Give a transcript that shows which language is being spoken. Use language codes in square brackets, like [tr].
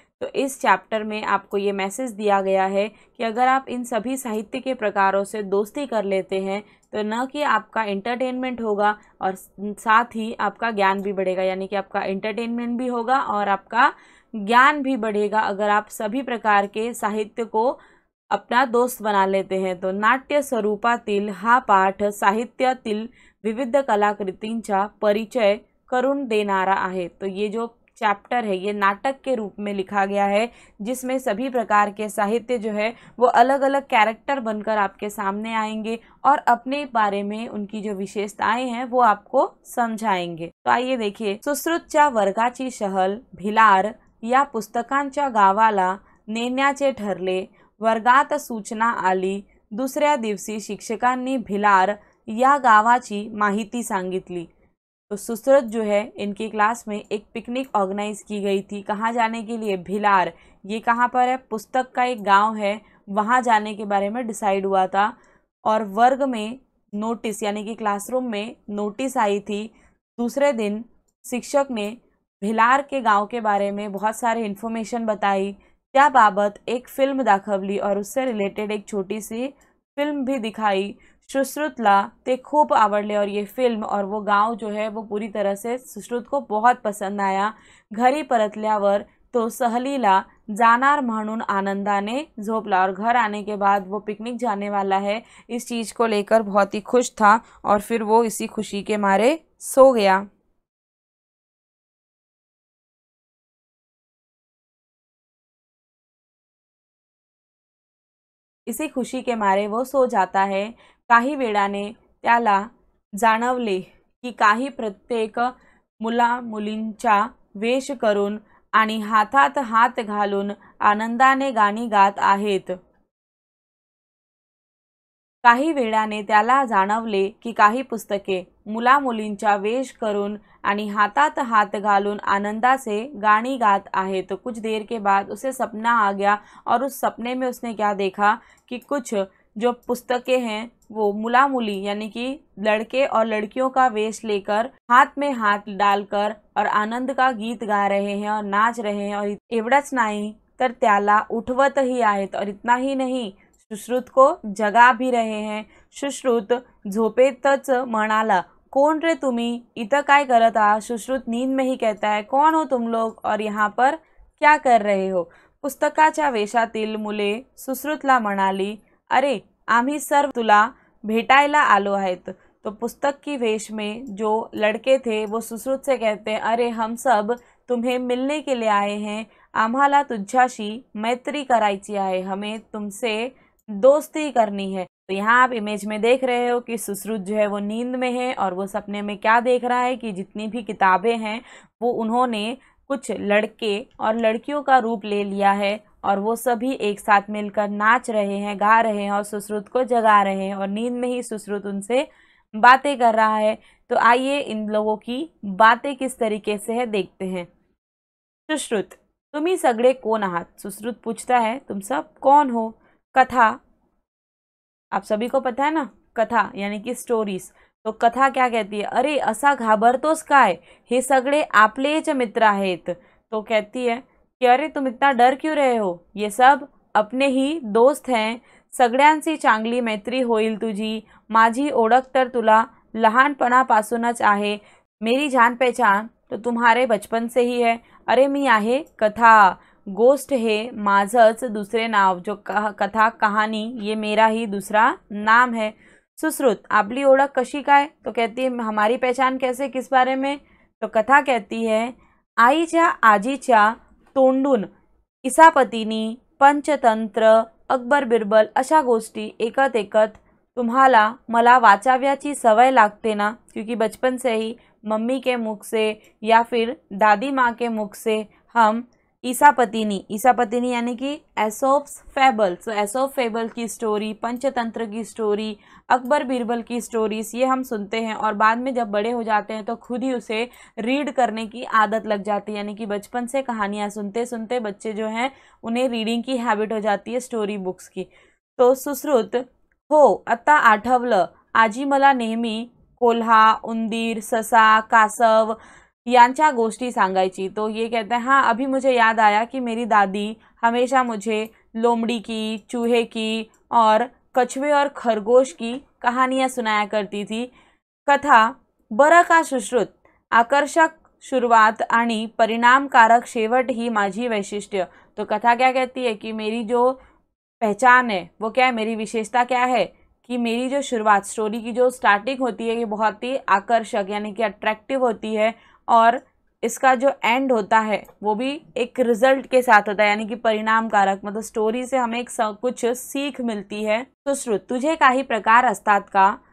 [hi] तो इस चैप्टर में आपको ये मैसेज दिया गया है कि अगर आप इन सभी साहित्य के प्रकारों से दोस्ती कर लेते हैं तो न कि आपका एंटरटेनमेंट होगा और साथ ही आपका ज्ञान भी बढ़ेगा, यानी कि आपका एंटरटेनमेंट भी होगा और आपका ज्ञान भी बढ़ेगा अगर आप सभी प्रकार के साहित्य को अपना दोस्त बना लेते हैं। [mr] तो नाट्य स्वरूपातील हा पाठ साहित्यातील विविध कलाकृतींचा परिचय करून देणारा आहे। [hi] तो ये जो चैप्टर है ये नाटक के रूप में लिखा गया है, जिसमें सभी प्रकार के साहित्य जो है वो अलग अलग कैरेक्टर बनकर आपके सामने आएंगे और अपने बारे में उनकी जो विशेषताएं हैं वो आपको समझाएंगे। तो आइए देखिए, [mr] सुश्रुतच्या वर्गाची सहल भिलार या पुस्तकांच्या गावाला नेण्याचे ठरले। वर्गात सूचना आली। दुसऱ्या दिवशी शिक्षकांनी भिलार या गावाची माहिती सांगितली। [hi] तो सुश्रुत जो है इनकी क्लास में एक पिकनिक ऑर्गेनाइज की गई थी। कहाँ जाने के लिए? भिलार। ये कहाँ पर है? पुस्तक का एक गांव है, वहाँ जाने के बारे में डिसाइड हुआ था। और वर्ग में नोटिस यानी कि क्लासरूम में नोटिस आई थी। दूसरे दिन शिक्षक ने भिलार के गांव के बारे में बहुत सारे इन्फॉर्मेशन बताई, [mr] त्याबाबत एक फिल्म दाखवली [hi] और उससे रिलेटेड एक छोटी सी फिल्म भी दिखाई। [mr] सुश्रुतला ते खूप आवडले [hi] और ये फिल्म और वो गांव जो है वो पूरी तरह से सुश्रुत को बहुत पसंद आया। [mr] घरी परतल्यावर तो सहलीला जाणार म्हणून आनंदाने झोपला, [hi] और घर आने के बाद वो पिकनिक जाने वाला है इस चीज़ को लेकर बहुत ही खुश था और फिर वो इसी खुशी के मारे सो गया। इसी खुशी के मारे वो सो जाता है। [mr] काही वेळाने त्याला जाणवले की काही प्रत्येक मुला मुलींचा वेश करून आणि हातात हात घालून आनंदाने गाणी गात आहेत। काही वेळाने त्याला जाणवले की काही पुस्तके मुला मुलींचा वेश करून आणि हाथात हाथ घालून आनंदा से गानी गात आहे। [hi] तो कुछ देर के बाद उसे सपना आ गया और उस सपने में उसने क्या देखा कि कुछ जो पुस्तकें हैं वो मुला मुली यानी कि लड़के और लड़कियों का वेश लेकर हाथ में हाथ डालकर और आनंद का गीत गा रहे हैं और नाच रहे हैं। और [mr] एवढंच नाही तर त्याला उठवतही आहेत, [hi] और इतना ही नहीं सुश्रुत को जगा भी रहे हैं। [mr] सुश्रुत झोपेतच म्हणाला, कौन रे तुम्ही, इथं काय करत आहात? [hi] सुश्रुत नींद में ही कहता है, कौन हो तुम लोग और यहाँ पर क्या कर रहे हो? [mr] पुस्तकाच्या वेशातील मुले सुश्रुतला म्हणाली, अरे आम्ही सर्व तुला भेटायला आलो आहेत। [hi] तो पुस्तक की वेश में जो लड़के थे वो सुश्रुत से कहते हैं, अरे हम सब तुम्हें मिलने के लिए आए हैं, [mr] आम्हाला तुझ्याशी मैत्री करायची आहे, [hi] हमें तुमसे दोस्ती करनी है। तो यहाँ आप इमेज में देख रहे हो कि सुश्रुत जो है वो नींद में है और वो सपने में क्या देख रहा है कि जितनी भी किताबें हैं वो उन्होंने कुछ लड़के और लड़कियों का रूप ले लिया है और वो सभी एक साथ मिलकर नाच रहे हैं, गा रहे हैं और सुश्रुत को जगा रहे हैं और नींद में ही सुश्रुत उनसे बातें कर रहा है। तो आइए इन लोगों की बातें किस तरीके से है देखते हैं। [mr] सुश्रुत, तुम्ही सगळे कोण आहात? [hi] सुश्रुत पूछता है तुम सब कौन हो? कथा, आप सभी को पता है ना, कथा यानी कि स्टोरीज। तो कथा क्या कहती है? [mr] अरे असा घाबरतोस काय, हे सगळे आपलेच मित्र आहेत। [hi] तो कहती है कि अरे तुम इतना डर क्यों रहे हो, ये सब अपने ही दोस्त हैं, [mr] सगळ्यांची चांगली मैत्री होईल तुझी, माझी ओळख तर तुला लहानपणापासूनच आहे, [hi] मेरी जान पहचान तो तुम्हारे बचपन से ही है। [mr] अरे मी आहे कथा, गोष्ट हे माझंच दुसरे नाव, [hi] जो कथा कहानी ये मेरा ही दूसरा नाम है। [mr] सुश्रुत, आपली ओळख कशी काय? [hi] तो कहती है हमारी पहचान कैसे, किस बारे में? तो कथा कहती है [mr] आईच्या आजीच्या तोंडून इसापतीनी पंचतंत्र अकबर बिरबल अशा गोष्टी एकत एकत तुम्हाला मला वाचाव्याची सवय लागते ना, [hi] क्योंकि बचपन से ही मम्मी के मुख से या फिर दादी माँ के मुख से हम ईसापतिनी यानी कि एसोप्स फेबल, सो एसोप फेबल की स्टोरी, पंचतंत्र की स्टोरी, अकबर बीरबल की स्टोरीज ये हम सुनते हैं और बाद में जब बड़े हो जाते हैं तो खुद ही उसे रीड करने की आदत लग जाती है। यानी कि बचपन से कहानियाँ सुनते सुनते बच्चे जो हैं उन्हें रीडिंग की हैबिट हो जाती है स्टोरी बुक्स की। [mr] तो सुश्रुत, हो आता आठवलं, आजी मला नेहमी कोल्हा, उंदीर, ससा, कासव यांच्या गोष्टी सांगायची। [hi] तो ये कहते हैं हाँ अभी मुझे याद आया कि मेरी दादी हमेशा मुझे लोमड़ी की, चूहे की और कछुए और खरगोश की कहानियाँ सुनाया करती थी। [mr] कथा, बरं का सुश्रुत, आकर्षक शुरुआत आणि परिणामकारक शेवट ही माझी वैशिष्ट्य। [hi] तो कथा क्या कहती है कि मेरी जो पहचान है वो क्या है, मेरी विशेषता क्या है कि मेरी जो शुरुआत, स्टोरी की जो स्टार्टिंग होती है ये बहुत ही आकर्षक यानी कि अट्रैक्टिव होती है और इसका जो एंड होता है वो भी एक रिजल्ट के साथ होता है यानी कि परिणामकारक, मतलब स्टोरी से हमें एक कुछ सीख मिलती है। [mr] तो श्रुत, तुझे काही प्रकार असतात का?